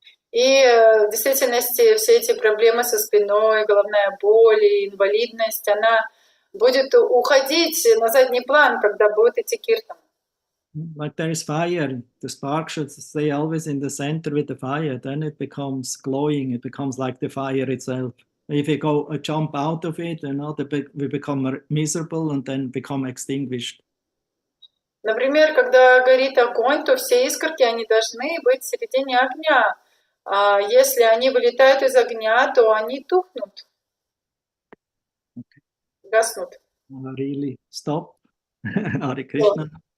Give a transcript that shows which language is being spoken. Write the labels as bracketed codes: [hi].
[ru] И в действительности все эти проблемы со спиной, головная боль и инвалидность, она будет уходить на задний план, когда будет идти киртан. [en] Like there is fire, the spark should stay always in the center with the fire, then it becomes glowing, it becomes like the fire itself. If you jump out of it, we become miserable and then become extinguished. [ru] Например, когда горит огонь, то все искорки, они должны быть в середине огня. А если они вылетают из огня, то они тухнут, гаснут. [en] Really stop. Hare Krishna.